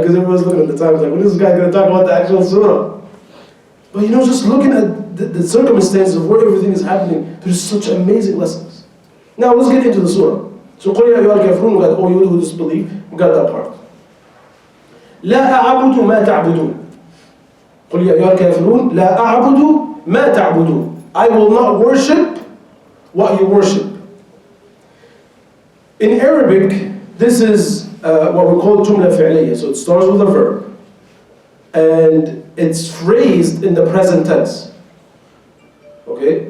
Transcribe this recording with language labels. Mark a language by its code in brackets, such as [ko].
[en] Because everyone's looking at the time like, when is this guy going to talk about the actual surah? But just looking at the circumstances of where everything is happening, there's such amazing lessons. Now let's get into the surah. So [ar] قُلْ يَا أَيُّهَا الْكَافِرُونَ, [en] we got all you who disbelieve, we got that part. [ar] لا أعبد ما تعبدون. قل يا أيها الكافرون لا أعبد ما تعبدون. [en] I will not worship what you worship. In Arabic, this is what we call jumla fi'liya. So it starts with a verb. And it's phrased in the present tense. Okay?